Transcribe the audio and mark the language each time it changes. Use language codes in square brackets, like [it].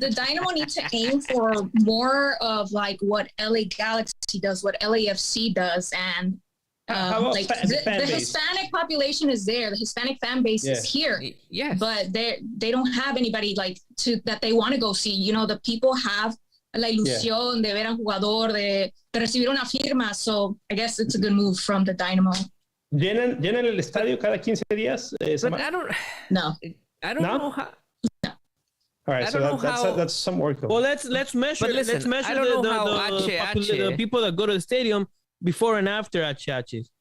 [en] The Dynamo needs to aim for more of like what LA Galaxy does, what LAFC does, and like the Hispanic population is there. The Hispanic fan base is here. Yes. But they don't have anybody like that they want to go see. You know, the people have [es] la ilusión de ver a un jugador, de recibir una firma. [en] So I guess it's a good move from the Dynamo. [es] ¿Llenan el estadio cada 15 días? [en] But I don't know how. All right, so that's some work. Well, let's measure. Listen, let's measure the people that go to the stadium before and after Achaches.